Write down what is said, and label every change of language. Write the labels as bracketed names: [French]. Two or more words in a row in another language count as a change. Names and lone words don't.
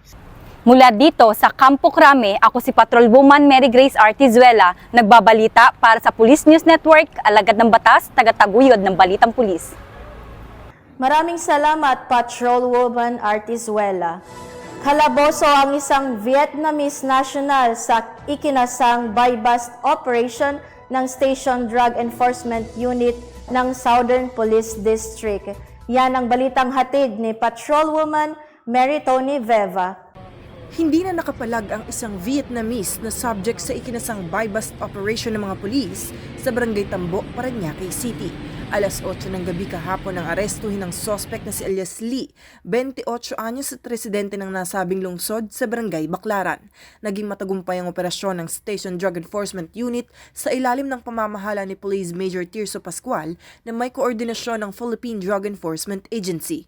[Filipino] Mula dito sa Campo Crame, ako si Patrolwoman Mary Grace Artizuela, nagbabalita para sa Police News Network, alagad ng batas, tagataguyod ng balitang pulis. Maraming salamat, Patrolwoman Artizuela. Kalaboso ang isang [English] Vietnamese national [Filipino] sa ikinasang [English] buy-bust operation [Filipino] ng Station Drug Enforcement Unit ng Southern Police District. Yan ang balitang hatid ni Patrolwoman Mary Tony Veva. Hindi na nakapalag ang isang Vietnamese na subject sa ikinasang [English] buy-bust operation [Filipino] ng mga pulis sa Barangay Tambo, Parañaque City. Alas 8 ng gabi kahapon ang arestuhin ng suspect na si alias Lee, 28 anyos at residente ng nasabing lungsod sa Barangay Baclaran. Naging matagumpay ang operasyon ng Station Drug Enforcement Unit sa ilalim ng pamamahala ni Police Major Tirso Pascual na may koordinasyon ng Philippine Drug Enforcement Agency.